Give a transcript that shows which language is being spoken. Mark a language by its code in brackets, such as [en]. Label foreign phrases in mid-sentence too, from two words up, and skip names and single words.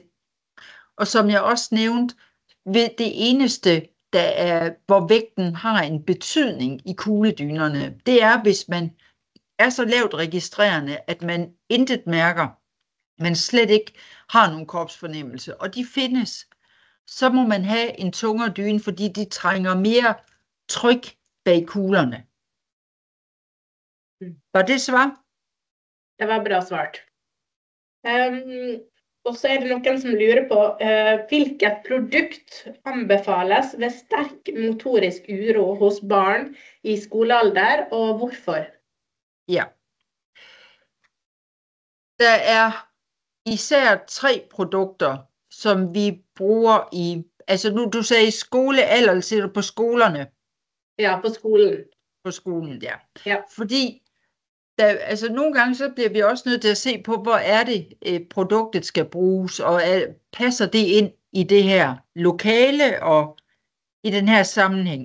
[da] Og som jeg også nævnte, ved det eneste, hvor vægten har en betydning i kugledynerne, det er, hvis man er så lavt registrerende, at man intet mærker, man slet ikke har nogen kropsfornemmelse, og de findes, så må man have en tungere dyne, fordi de trænger mere tryk bag kuglerne. Var det svar? [no] Det var bra svart. Og så er det noen som lurer på hvilket produkt anbefales ved sterk motorisk uro hos barn i skolealder, og hvorfor? [da] Ja. Der er især 3 produkter, som vi bruger i, altså nu du sagde skolealder, eller siger du på skolerne? Ja, på skolen. På skolen, ja. Ja. Fordi altså nogle gange så bliver vi også nødt til at se på, hvor er det produktet skal bruges, og passer det ind i det her lokale og i den her sammenhæng.